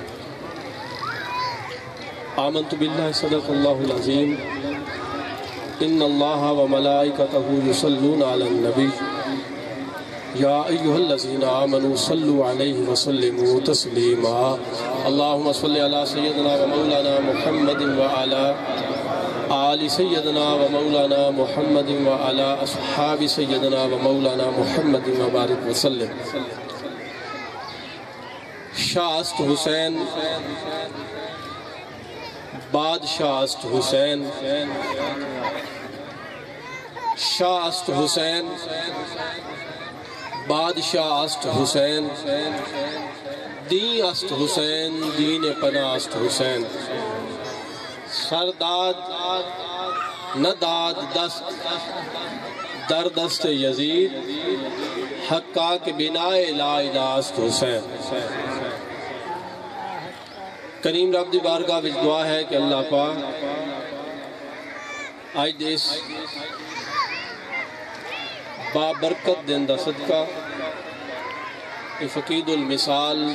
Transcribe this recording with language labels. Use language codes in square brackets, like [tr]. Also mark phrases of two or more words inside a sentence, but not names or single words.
[ar] آمنت باللہ صدق اللہ العظیم ان اللہ وملائکتہ یصلون علی النبی یا ایہا الذین آمنوا صلوا علیہ وسلموا تسلیما۔ اللہم صلی علی سیدنا و مولانا محمد وعلی آل سیدنا و مولانا محمد وعلی اصحاب سیدنا و مولانا محمد وبارک وسلم۔ [fa] شاہ است حسین بادشاہ است حسین، شاہ است حسین بادشاہ است حسین، دین است حسین دین پناہ است حسین۔ سرداد نداد دست در دست یزید، حقا کے بنائے [ar] لا الہ [fa] است حسین۔ [pa] کریم رب دی بارگاہ وچ دعا ہے کہ اللہ پاک آج اس بابرکت دن دا صدقہ فقید المثال